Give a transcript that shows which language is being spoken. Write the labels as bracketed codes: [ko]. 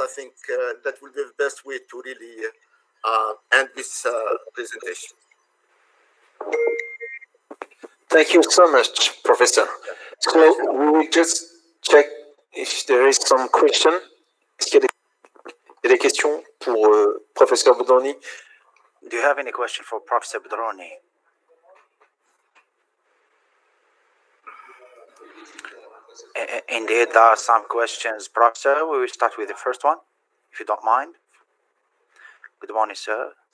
[en] I think that will be the best way to really end this presentation. Thank you so much, Professor. So we will just check if there is some question. [fr] Est-ce qu'il y a des questions pour Professeur Bedroni? [en] Do you have any question for Professor Bedroni? Indeed, there are some questions, Professor. We will start with the first one, if you don't mind. Good morning, sir.